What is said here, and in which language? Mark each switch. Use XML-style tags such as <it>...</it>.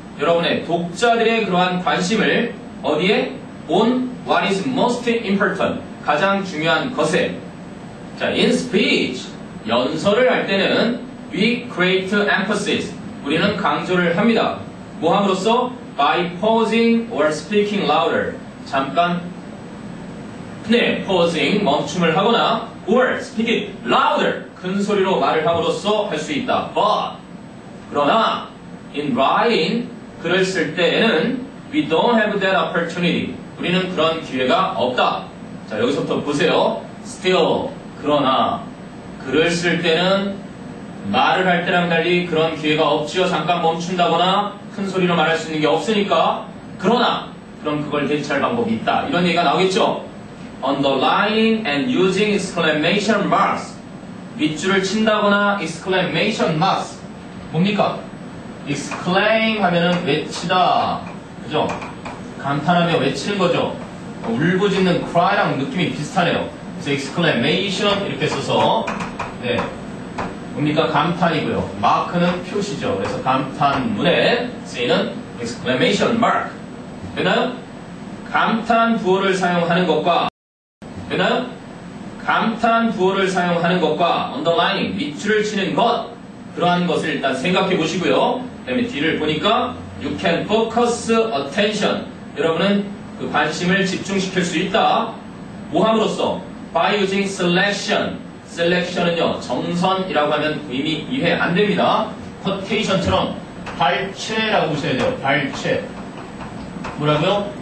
<ko>여러분의 독자들의 그러한 관심을 어디에?</ko> <en>On what is most important.</en> <ko>가장 중요한 것에. 자,</ko> <en>in speech.</en> <ko>연설을 할 때는</ko> <en>we create emphasis.</en> <ko>우리는 강조를 합니다. 뭐 함으로써?</ko> <en>By pausing or speaking louder. 잠깐 pausing,</en> <ko>멈춤을 하거나</ko> <en>or speaking louder.</en> <ko>큰 소리로 말을 함으로써 할 수 있다.</ko> <en>But 그러나 in writing,</en> <ko>글을 쓸 때에는</ko> <en>we don't have that opportunity.</en> <ko>우리는 그런 기회가 없다. 자, 여기서부터 보세요. Still, 그러나 글을 쓸 때는 말을 할 때랑 달리 그런 기회가 없지요. 잠깐 멈춘다거나 큰 소리로 말할 수 있는 게 없으니까. 그러나 그럼 그걸 대체할 방법이 있다. 이런 얘기가 나오겠죠.</ko> <en>Underlining and using exclamation marks.</en> <ko>밑줄을 친다거나 exclamation marks. 뭡니까? exclaim 하면은 외치다. 그죠? 감탄하며 외치는 거죠. 울부짖는 cry랑 느낌이 비슷하네요. 그래서 exclamation 이렇게 써서 뭡니까? 감탄이고요. 마크는 표시죠. 그래서 감탄문에 쓰이는 exclamation mark. 되나요? 감탄 부호를 사용하는 것과 감탄 부호를 사용하는 것과 underlining, 밑줄을 치는 것 그러한 것을 일단 생각해 보시고요. 그 다음에 D를 보니까</ko> <en>You can focus attention.</en> <ko>여러분은 그 관심을 집중시킬 수 있다. 뭐 함으로써?</ko> <en>By using selection.</en> <ko>selection은요, 정선이라고 하면 의미 이해 안 됩니다. quotation처럼 발췌라고 보셔야 돼요. 발췌. 뭐라고요?</ko>